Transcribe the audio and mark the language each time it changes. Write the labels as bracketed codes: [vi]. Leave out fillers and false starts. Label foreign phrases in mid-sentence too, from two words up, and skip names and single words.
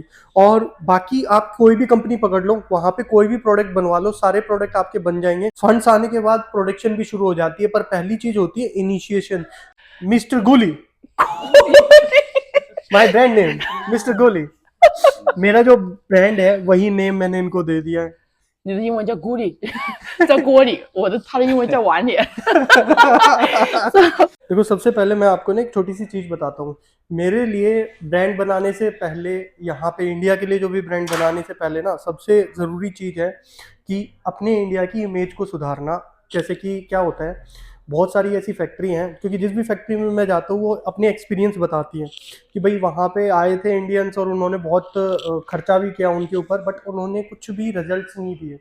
[hi] और बाकी आप कोई भी कंपनी पकड़ लो, वहां पे कोई भी प्रोडक्ट बनवा लो, सारे प्रोडक्ट आपके बन जाएंगे। फंड्स आने के बाद प्रोडक्शन भी शुरू हो जाती है, पर पहली चीज होती है इनिशिएशन। [en] Mister Goli, my brand name Mister Goli. [hi] मेरा जो ब्रांड है वही नेम मैंने इनको दे दिया है। [zh] 你的英文叫咕里，叫锅里，他的英文叫碗里。 [hi] देखो, सबसे पहले मैं आपको ना एक छोटी सी चीज बताता हूँ। मेरे लिए ब्रांड बनाने से पहले, यहाँ पे इंडिया के लिए जो भी ब्रांड बनाने से पहले ना, सबसे ज़रूरी चीज़ है कि अपने इंडिया की इमेज को सुधारना। जैसे कि क्या होता है, बहुत सारी ऐसी फैक्ट्री हैं, क्योंकि जिस भी फैक्ट्री में मैं जाता हूँ वो अपने एक्सपीरियंस बताती हैं कि भाई वहाँ पे आए थे इंडियंस और उन्होंने बहुत खर्चा भी किया उनके ऊपर, बट उन्होंने कुछ भी रिजल्ट्स नहीं दिए।